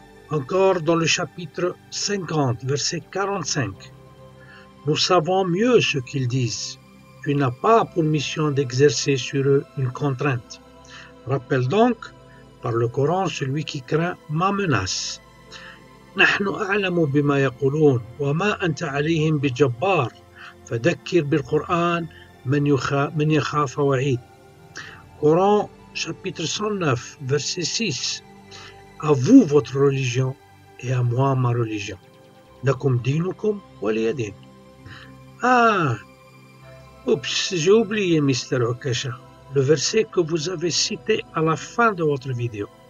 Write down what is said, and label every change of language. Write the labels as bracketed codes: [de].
[fr] Encore dans le chapitre 50, verset 45. Nous savons mieux ce qu'ils disent. Tu n'as pas pour mission d'exercer sur eux une contrainte. Rappelle donc, par le Coran, celui qui craint ma menace. [ar] نحن أعلم بما يقولون وما أنت عليهم بجبار فذكر بالقرآن من يخاف وعيد. [fr] Coran chapitre 109 verset 6. À vous votre religion et à moi ma religion. [ar] Lakum dinukum waliya din. [fr] Ah, oups, j'ai oublié Mr. Okasha, le verset que vous avez cité à la fin de votre vidéo.